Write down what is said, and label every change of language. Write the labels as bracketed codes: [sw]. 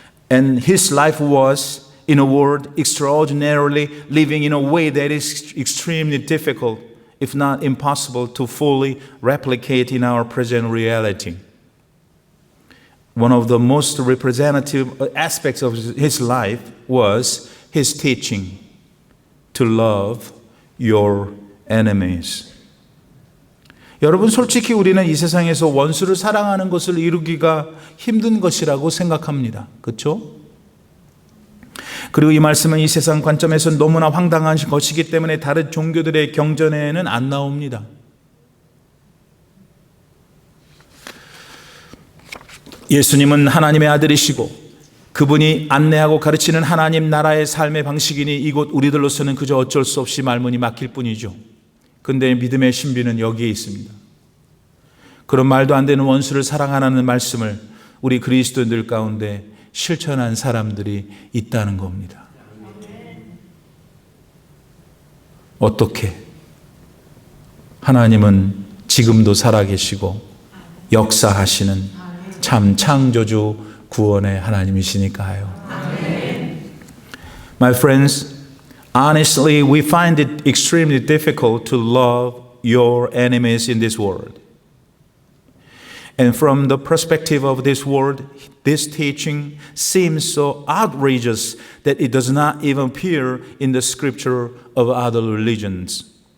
[en] And his life was, in a word, extraordinarily living in a way that is extremely difficult, if not impossible, to fully replicate in our present reality. One of the most representative aspects of his life was his teaching to love your enemies. [ko] 여러분, 솔직히 우리는 이 세상에서 원수를 사랑하는 것을 이루기가 힘든 것이라고 생각합니다. 그렇죠? 그리고 이 말씀은 이 세상 관점에서 너무나 황당한 것이기 때문에 다른 종교들의 경전에는 안 나옵니다. 예수님은 하나님의 아들이시고 그분이 안내하고 가르치는 하나님 나라의 삶의 방식이니 이곳 우리들로서는 그저 어쩔 수 없이 말문이 막힐 뿐이죠. 근데 믿음의 신비는 여기에 있습니다. 그런 말도 안 되는 원수를 사랑하라는 말씀을 우리 그리스도인들 가운데 실천한 사람들이 있다는 겁니다. 어떻게? 하나님은 지금도 살아계시고 역사하시는 참 창조주 구원의 하나님이시니까요. [en] My friends, honestly, we find it extremely difficult to love your enemies in this world. And from the perspective of this world, this teaching seems so outrageous that it does not even appear in the scripture of other religions.